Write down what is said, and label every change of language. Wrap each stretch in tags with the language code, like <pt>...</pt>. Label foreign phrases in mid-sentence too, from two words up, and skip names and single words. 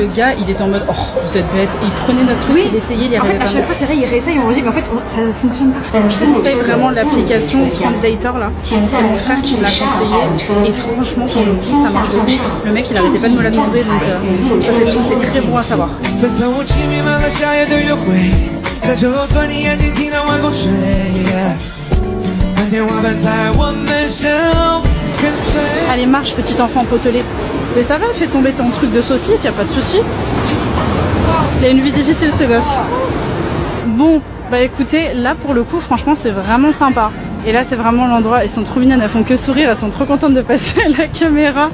<fr>le gars, il est en mode oh, vous êtes bête. Et il prenait notre truc, il essayait, il y En arrivait fait, à pas. chaque fois, c'est vrai, il réessaye, on lui dit, mais en fait, ça ne fonctionne pas. Je vous conseille vraiment l'application Translator là. C'est mon frère qui me l'a conseillé. Et franchement, pour le coup, ça marche de ouf. Le mec, il arrêtait pas de me la demander, donc ça c'est très bon à savoir.</fr> <zh>分手无情弥漫了夏夜的约会，看着我转你眼睛听到晚风吹，天花板在我们身后跟随。</zh> <fr>Allez, marche, petit enfant potelé. Mais ça va, fais tomber ton truc de saucisse, y a pas de souci. Il a une vie difficile ce gosse. Bon, bah écoutez, là pour le coup, franchement, c'est vraiment sympa. Et là, c'est vraiment l'endroit. Elles sont trop mignonnes, elles font que sourire, elles sont trop contentes de passer à la caméra.</fr>